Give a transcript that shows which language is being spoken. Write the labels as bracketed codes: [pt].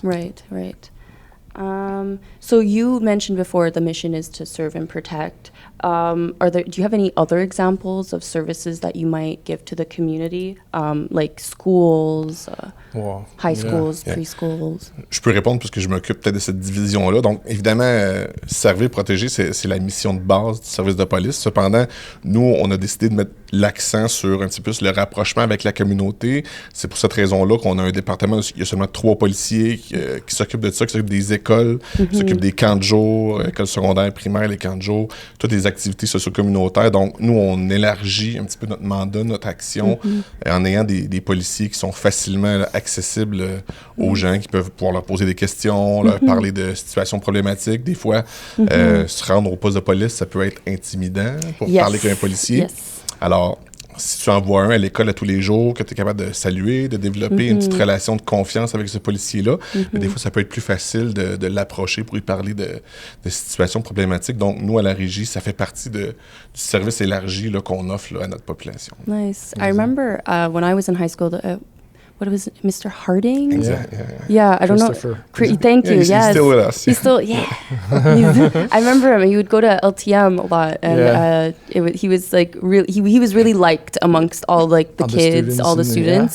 [en] Right, right. So you mentioned before the mission is to serve and protect. Do you have any other examples of services that you might give to the community, like schools, high schools, preschools? [fr] Je peux répondre parce que je m'occupe peut-être de cette division-là. Donc, évidemment, servir, protéger, c'est la mission de base du service de police. Cependant, nous, on a décidé de mettre l'accent sur un petit peu le rapprochement avec la communauté. C'est pour cette raison-là qu'on a un département, il y a seulement 3 policiers qui s'occupent de ça, qui s'occupent des écoles, qui s'occupent des camps de jour, écoles secondaires, primaires, les camps de jour, toutes les activités socio-communautaires. Donc, nous, on élargit un petit peu notre mandat, notre action, en ayant des policiers qui sont facilement accessibles aux gens, qui peuvent pouvoir leur poser des questions, leur parler de situations problématiques. Des fois, se rendre au poste de police, ça peut être intimidant pour parler avec un policier. Alors, si tu envoies un à l'école à tous les jours, que tu es capable de saluer, de développer une petite relation de confiance avec ce policier-là, mais des fois, ça peut être plus facile de l'approcher pour lui parler de situations problématiques. Donc, nous, à la Régie, ça fait partie du service élargi là, qu'on offre là, à notre population. [en] Nice. I remember when I was in high school, what was it, Mr. Harding? Exactly. Yeah, I don't know. Thank you. He's still with us. He's still, I remember him. He would go to LTM a lot, and he was like he was really liked amongst all like the kids, all the students.